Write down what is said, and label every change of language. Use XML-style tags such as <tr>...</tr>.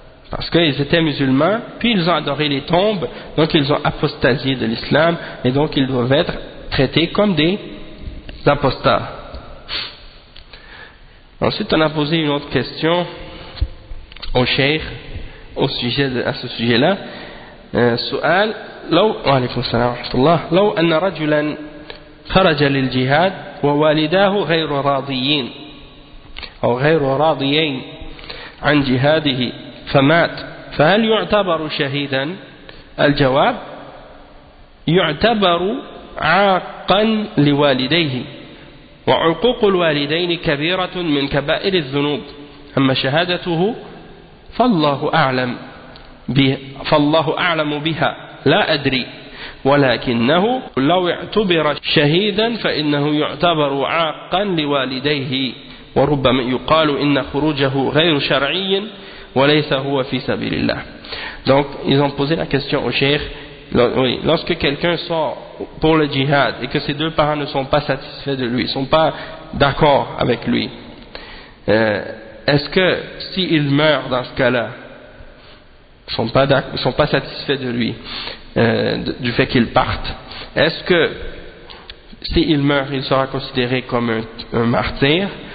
<fr>Parce qu'ils étaient musulmans, puis ils ont adoré les tombes, donc ils ont apostasié de l'islam, et donc ils doivent être traités comme des apostats. Ensuite, on a posé une autre question au cheikh au sujet de, à ce sujet-là.</fr> <ar>سؤال لو وعليكم السلام ورحمة الله لو أن رجلا خرج للجهاد ووالداه غير راضيين أو غير راضيين عن جهاده فمات فهل يعتبر شهيدا؟ الجواب يعتبر عاقا لوالديه وعقوق الوالدين كبيرة من كبائر الذنوب أما شهادته فالله أعلم فالله أعلم بها لا أدري ولكنه لو اعتبر شهيدا فإنه يعتبر عاقا لوالديه وربما يقال إن خروجه غير شرعي وليس هو في سبيل الله.</ar> <fr>Donc ils ont posé la question au cheikh. Oui, lorsque quelqu'un sort pour le jihad et que ses deux parents ne sont pas satisfaits de lui, sont pas d'accord avec lui, est-ce que s'il meurt dans ce cas-là, sont pas satisfaits de lui, du fait qu'il parte, est-ce que s'il meurt, il sera considéré comme un martyr?</fr>